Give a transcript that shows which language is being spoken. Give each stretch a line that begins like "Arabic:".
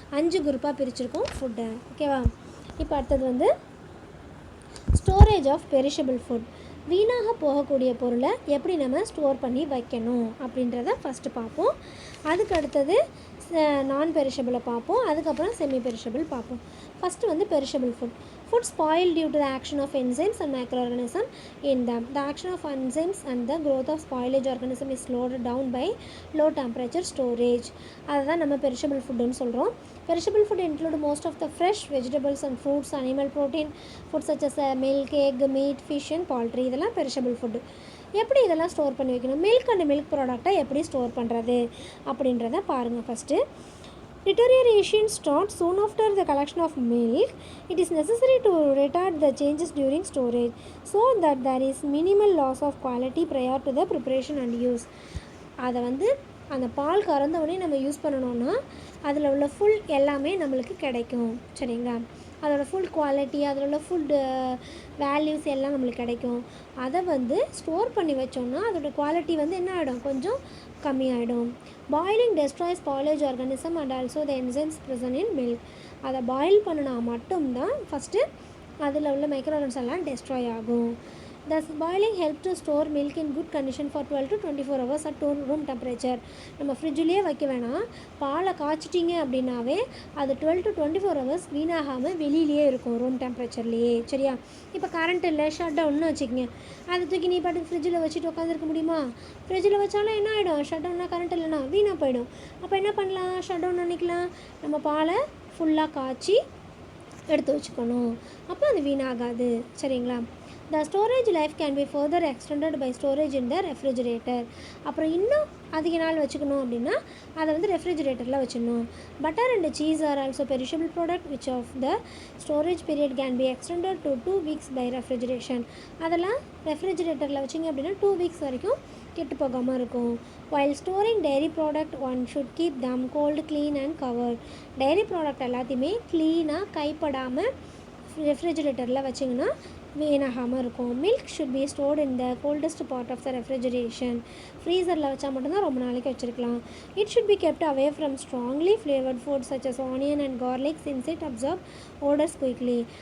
Tamil: 5 குரூப்பாக பிரிச்சிருக்கோம் ஃபுட்டை. ஓகேவா. இப்போ அடுத்தது வந்து ஸ்டோரேஜ் ஆஃப் பெரிஷபிள் ஃபுட், வீணாக போகக்கூடிய பொருளை எப்படி நம்ம ஸ்டோர் பண்ணி வைக்கணும் அப்படின்றத ஃபஸ்ட்டு பார்ப்போம். அதுக்கு அடுத்தது நான் பெரிஷபிளை பார்ப்போம். அதுக்கப்புறம் செமி பெரிஷபிள் பார்ப்போம். ஃபஸ்ட்டு வந்து perishable food.
English: Food spoiled due to the action of enzymes and microorganisms in them. The action of enzymes and the growth of spoilage organism is slowed down by low temperature storage.
Tamil: அதுதான் நம்ம perishable ஃபுட்டுன்னு சொல்கிறோம்.
English: perishable food include most of the fresh vegetables and fruits, animal protein food such as milk, egg, meat, fish and poultry
Tamil: இதெல்லாம் perishable food. எப்படி இதெல்லாம் store பண்ணி வைக்கணும், milk and milk ப்ராடக்டை எப்படி ஸ்டோர் பண்ணுறது அப்படின்றத பாருங்கள்.
English: First deterioration starts soon after the collection of milk. It is necessary to retard the changes during storage so that there is minimal loss of quality prior to the preparation and use.
Tamil: அதை வந்து அந்த பால் கறந்தவுடனே நம்ம use பண்ணணுன்னா அதில் உள்ள full எல்லாமே நம்மளுக்கு கிடைக்கும். சரிங்களா. அதோட ஃபுல் குவாலிட்டி, அதில் உள்ள ஃபுட் வேல்யூஸ் எல்லாம் நம்மளுக்கு கிடைக்கும். அதை வந்து ஸ்டோர் பண்ணி வச்சோன்னா அதோடய குவாலிட்டி வந்து என்ன ஆகிடும், கொஞ்சம் கம்மியாகிடும்.
English: Boiling destroys spoilage organism and also the enzymes present in milk.
Tamil: அதை பாயில் பண்ணினா மட்டும்தான் ஃபஸ்ட்டு அதில் உள்ள மைக்ரோஆர்கனிசம் எல்லாம் டெஸ்ட்ராய் ஆகும்.
English: Thus boiling helps to store milk in good condition for 12 to 24 hours at room temperature.
Tamil: நம்ம ஃப்ரிட்ஜ்லேயே வைக்க வேணாம், பாலை காய்ச்சிட்டிங்க அப்படின்னாவே அது
English: 12 to 24 hours
Tamil: வீணாகாமல் வெளியிலேயே இருக்கும், ரூம் டெம்பரேச்சர்லேயே. சரியா. இப்போ கரண்ட் இல்லை, ஷட் டவுன்னு வச்சுக்கோங்க, அதை தூக்கி நீ பாட்டுக்கு ஃப்ரிட்ஜில் வச்சுட்டு உட்காந்துருக்க முடியுமா? ஃப்ரிட்ஜில் வச்சாலும் என்ன ஆகிடும், ஷட் டவுன்னா கரண்ட் இல்லைனா வீணாக போயிடும். அப்போ என்ன பண்ணலாம், ஷட் டவுன் பண்ணிக்கலாம், நம்ம பாலை ஃபுல்லாக காய்ச்சி எடுத்து வச்சுக்கணும், அப்போ அது வீணாகாது. சரிங்களா.
English: The storage life can be further extended by storage in the refrigerator.
Tamil: அப்புறம் இன்னும் அதிக நாள் வச்சுக்கணும் அப்படின்னா அதை வந்து ரெஃப்ரிஜிரேட்டரில் வச்சிடணும்.
English: Butter and cheese are also perishable product which of the storage period can be extended to 2 weeks by refrigeration.
Tamil: அதெல்லாம் ரெஃப்ரிஜிரேட்டரில் வச்சிங்க அப்படின்னா 2 weeks வரைக்கும் கெட்டு போகாமல் இருக்கும்.
English: while storing dairy product one should keep them cold, clean and covered.
Tamil: Diary product எல்லாத்தையுமே க்ளீனாக கைப்படாமல் ரெஃப்ரிஜிரேட்டரில் வச்சிங்கன்னா வீணாகாமல் இருக்கும்.
English: Milk should be stored in the coldest part of the refrigeration.
Tamil: ஃப்ரீசரில் வச்சால் மட்டும்தான் ரொம்ப நாளைக்கு வச்சுருக்கலாம்.
English: It should be kept away from strongly flavoured food such as onion and garlic since it absorb odours quickly.